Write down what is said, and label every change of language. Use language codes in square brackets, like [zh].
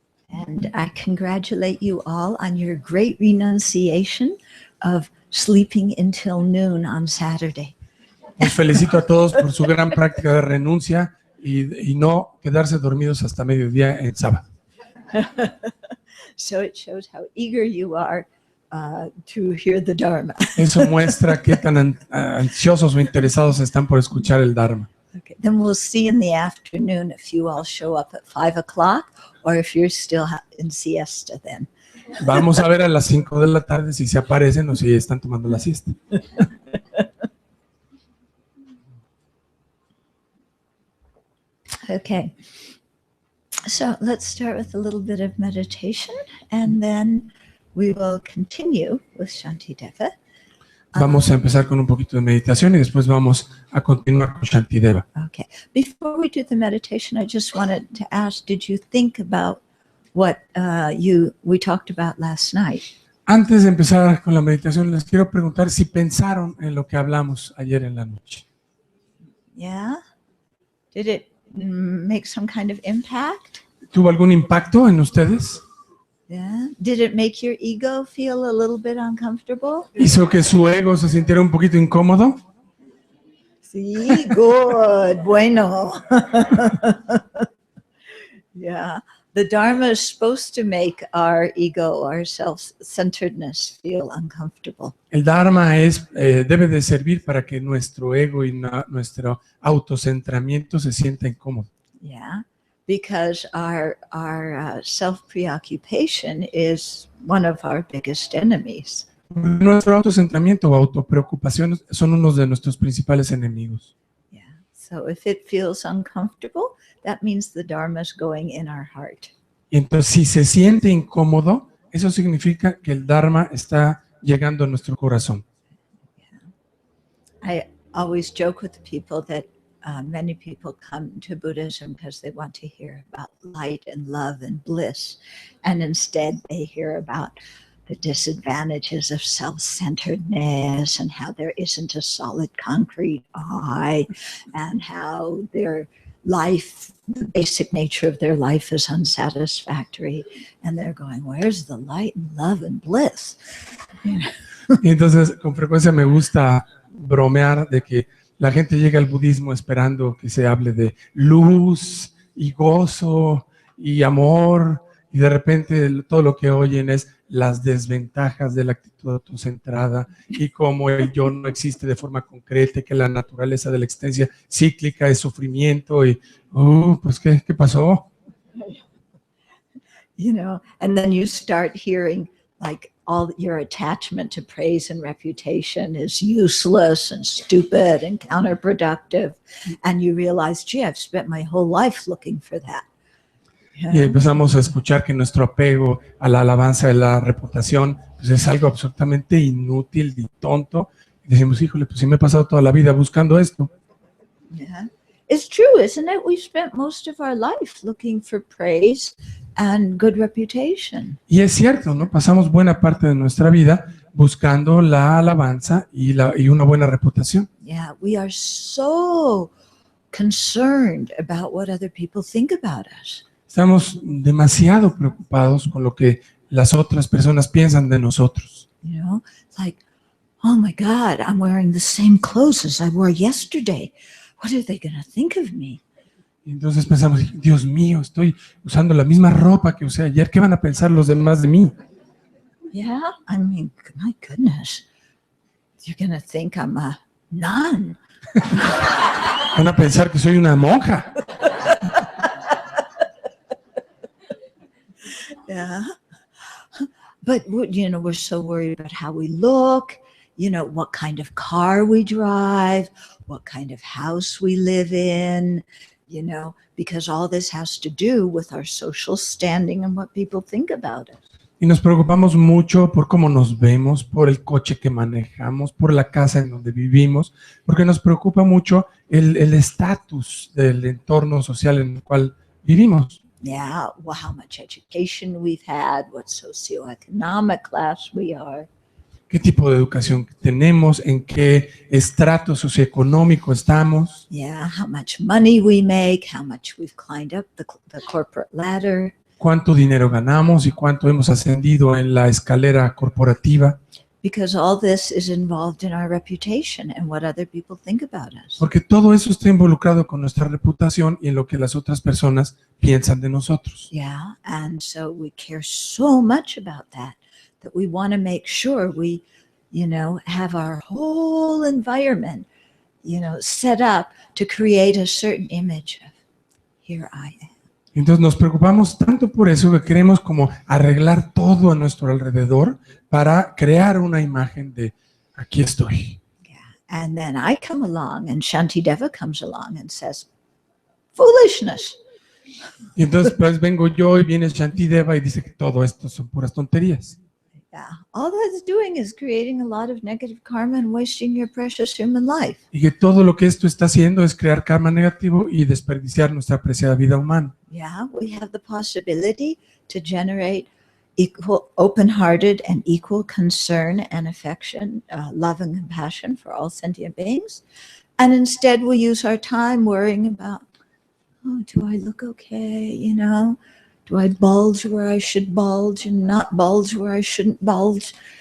[en] And I congratulate you all on your great renunciation of sleeping until noon on Saturday. [es] Les felicito a todos por su gran práctica de renuncia y no quedarse dormidos hasta mediodía en sábado. [en] So it shows how eager you are to hear the Dharma. [es] Eso muestra qué tan ansiosos o interesados están por escuchar el Dharma. [en] Okay, then we'll see in the afternoon if you all show up at 5 o'clock or if you're still in siesta then. [es] Vamos a ver a las 5 de la tarde si se aparecen o si están tomando la siesta. [en] Okay, so let's start with a little bit of meditation and then we will continue with Shantideva. [es] Vamos a empezar con un poquito de meditación y después vamos a continuar con Shantideva. [en] Okay, before we do the meditation, I just wanted to ask, did you think about what we talked about last night? [es] Antes de empezar con la meditación, les quiero preguntar si pensaron en lo que hablamos ayer en la noche. [en] Yeah? Did it make some kind of impact? [es] ¿Tuvo algún impacto en ustedes? [en] Yeah. Did it make your ego feel a little bit uncomfortable? [es] ¿Hizo que su ego se sintiera un poquito incómodo? Sí, [en] good, [es] bueno. [en] Yeah, the Dharma is supposed to make our ego, our self-centeredness feel uncomfortable. [es] El Dharma debe de servir para que nuestro ego y nuestro autocentramiento se sienta incómodo. [en] Yeah, because our self-preoccupation is one of our biggest enemies. [es] Nuestro autocentramiento o autopreocupación son unos de nuestros principales enemigos. [en] Yeah, so if it feels uncomfortable, that means the Dharma is going in our heart. [es] Y entonces, si se siente incómodo, eso significa que el Dharma está llegando a nuestro corazón. [en] Yeah. I always joke with the people that many people come to Buddhism because they want to hear about light and love and bliss, and instead they hear about the disadvantages of self-centeredness and how there isn't a solid concrete I, and how their life, the basic nature of their life is unsatisfactory, and they're going, where's the light and love and bliss? You know? [es] Y entonces con frecuencia me gusta bromear de que la gente llega al budismo esperando que se hable de luz y gozo y amor, y de repente todo lo que oyen es las desventajas de la actitud autocentrada y cómo el yo no existe de forma concreta, que la naturaleza de la existencia cíclica es sufrimiento y, pues ¿qué pasó? [en] You know, and then you start hearing like all your attachment to praise and reputation is useless and stupid and counterproductive, and you realize, gee, I've spent my whole life looking for that. [es] Y empezamos a escuchar que nuestro apego a la alabanza de la reputación pues es algo absolutamente inútil y tonto. Y decimos, híjole, pues sí me he pasado toda la vida buscando esto. [en] Yeah. It's true, isn't it? We spent most of our life looking for praise and good reputation. [es] Y es cierto, ¿no? Pasamos buena parte de nuestra vida buscando la alabanza y una buena reputación. [en] Yeah, we are so concerned about what other people think about us. [es] Estamos demasiado preocupados con lo que las otras personas piensan de nosotros. [en] You know, it's like, oh my God, I'm wearing the same clothes as I wore yesterday. What are they going to think of me? [es] Y entonces pensamos, Dios mío, estoy usando la misma ropa que usé ayer. ¿Qué van a pensar los demás de mí? [en] Yeah, I mean, my goodness. You're going to think I'm a nun. [es] Van a pensar que soy una monja. [en] Yeah. But, you know, we're so worried about how we look, you know, what kind of car we drive, what kind of house we live in, you know, because all this has to do with our social standing and what people think about us. [es] Y nos preocupamos mucho por cómo nos vemos, por el coche que manejamos, por la casa en donde vivimos, porque nos preocupa mucho el estatus del entorno social en el cual vivimos. [en] Yeah, well, how much education we've had, what socioeconomic class we are. [es] ¿Qué tipo de educación tenemos? ¿En qué estrato socioeconómico estamos? [en] Yeah, how much money we make, how much we've climbed up the corporate ladder. [es] ¿Cuánto dinero ganamos y cuánto hemos ascendido en la escalera corporativa? [en] Because all this is involved in our reputation and what other people think about us. [es] Porque todo eso está involucrado con nuestra reputación y en lo que las otras personas piensan de nosotros. [en] Yeah, and so we care so much about that we want to make sure we, have our whole environment, set up to create a certain image of here I am. [es] Entonces nos preocupamos tanto por eso que queremos como arreglar todo a nuestro alrededor para crear una imagen de aquí estoy. [en] Yeah. And then I come along and Shantideva comes along and says, foolishness. [es] Y entonces pues vengo yo y viene Shantideva y dice que todo esto son puras tonterías. [en] Yeah. All that's doing is creating a lot of negative karma and wasting your precious human life. [es] Y que todo lo que esto está haciendo es crear karma negativo y desperdiciar nuestra preciada vida humana. [en] Yeah, we have the possibility to generate equal, open-hearted and equal concern and affection, love and compassion for all sentient beings. And instead we use our time worrying about, oh, do I look okay, Do I bulge where I should bulge and not bulge where I shouldn't bulge?